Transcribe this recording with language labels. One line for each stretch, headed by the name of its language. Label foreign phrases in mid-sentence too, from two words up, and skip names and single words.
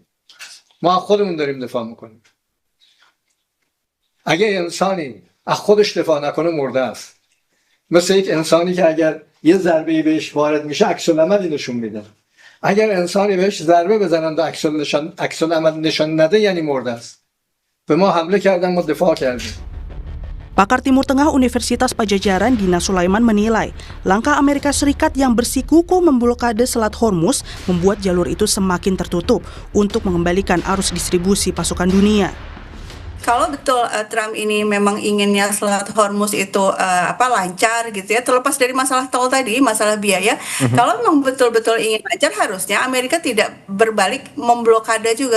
Persian: ما از خودمون داریم دفاع میکنیم. اگه انسانی از خودش دفاع نکنه مرده است. مثل یک انسانی که اگر یه ضربه بهش وارد میشه عکس العملی نشون میده. اگر انسانی بهش ضربه بزنن و عکس العمل نشون نده یعنی مرده است. به ما حمله کردن، ما دفاع کردیم.
Indonesian: Pakar Timur Tengah Universitas Pajajaran Dina Sulaiman menilai langkah Amerika Serikat yang bersikukuh memblokade Selat Hormuz membuat jalur itu semakin tertutup untuk mengembalikan arus distribusi pasukan dunia. Kalau betul Trump ini memang inginnya Selat Hormuz itu lancar gitu ya, terlepas dari masalah tol tadi, masalah biaya, kalau memang betul-betul ingin lancar harusnya Amerika tidak berbalik memblokade juga.